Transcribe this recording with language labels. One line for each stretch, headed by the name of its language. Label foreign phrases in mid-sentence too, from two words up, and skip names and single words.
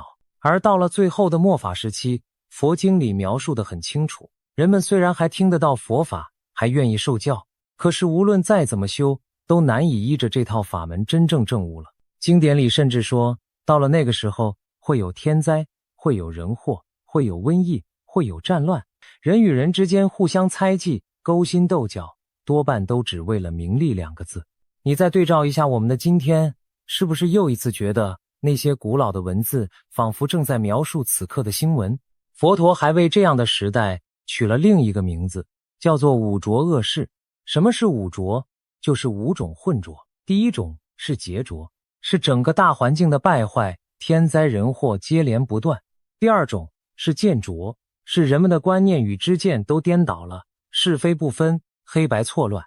Chinese: 而到了最後的末法時期，佛經裡描述得很清楚，人們虽然還聽得到佛法，還願意受教，可是無論再怎麼修，都難以依着這套法門真正證悟了。經典裡甚至說，到了那個時候，會有天災，會有人禍，會有瘟疫，會有戰亂，人與人之間互相猜忌，勾心鬥角，多半都只為了名利2個字。你再對照一下我們的今天，是不是又一次覺得那些古老的文字仿佛正在描述此刻的新聞？佛陀還為這樣的時代取了另一個名字，叫做五濁惡世。什麼是五濁？就是5種混濁。第一種是劫濁，是整個大環境的敗壞，天災人禍接連不斷。第二種是見濁，是人們的觀念與知見都顛倒了，是非不分，黑白錯亂。